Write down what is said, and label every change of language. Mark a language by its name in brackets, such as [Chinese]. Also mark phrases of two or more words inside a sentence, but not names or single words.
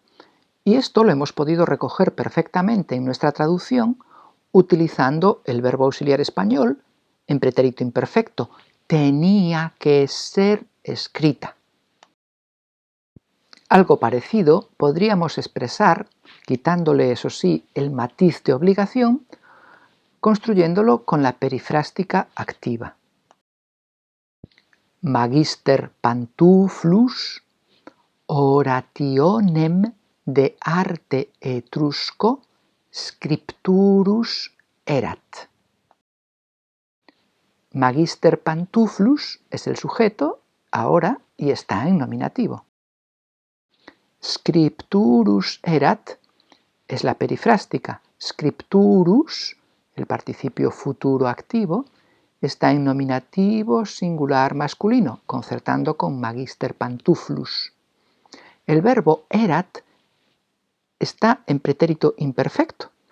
[Spanish] Y esto lo hemos podido recoger perfectamente en nuestra traducción utilizando el verbo auxiliar español en pretérito imperfecto. Tenía que ser escrita. Algo parecido podríamos expresar, quitándole, eso sí, el matiz de obligación, construyéndolo con la perifrástica activa. [Latin] Magister Pantuflus orationem de arte etrusco scripturus erat. Magister Pantuflus [Spanish] es el sujeto ahora y está en nominativo. [Latin] Scripturus erat [Spanish] es la perifrástica. Scripturus, el participio futuro activo, está en nominativo singular masculino, concertando con [Latin] Magister Pantuflus. [Spanish] El verbo erat está en pretérito imperfecto.